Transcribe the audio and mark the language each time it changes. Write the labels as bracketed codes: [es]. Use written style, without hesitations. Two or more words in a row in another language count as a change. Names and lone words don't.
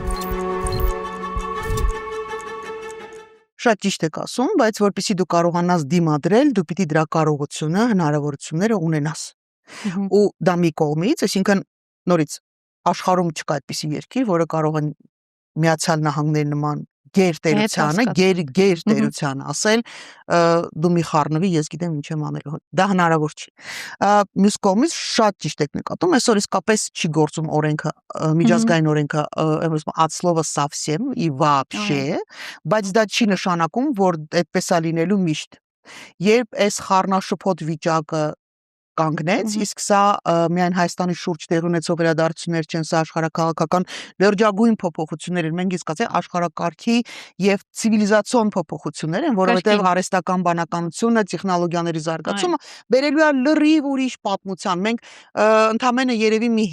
[hy] Շատ ճիշտ եք ասում, բայց որպեսզի դու կարողանաս դիմադրել, դու պիտի դրա կարողությունը, հնարավորությունները ունենաս։ Ու դա մի կողմից, այսինքն նորից աշխարհում չկա այդպիսի երկիր, որը կարող է Միացյալ Նահանգների նման գերտերությանը, գերտերությանը ասել դու մի խառնվի, ես գիտեմ ինչ եմ անելու։ Դա հնարավոր չի։ Մյուս կողմից շատ ճիշտ եք նկատում, այսօր իսկապես չի գործում օրենքը, միջազգային օրենքը, [ru] от слова совсем и вообще, [hy] բայց դա չի նշանակում, որ այդպես է լինելու միշտ։ Երբ այս խառնաշփոթ վիճակը կանգնեց, իսկ սա միայն Հայաստանի շուրջ տեղի ունեցող իրադարձություններ չեն, սա աշխարհակաղակական լրջագույն փոփոխություններ են, մենք իսկ ասել աշխարհակարգի եւ ցիվիլիզացիոն փոփոխություններ են, որովհետեւ արհեստական բանականությունը, տեխնոլոգիաների զարգացումը բերելու է լրիվ ուրիշ պատմության։ Մենք ընդամենը երևի մի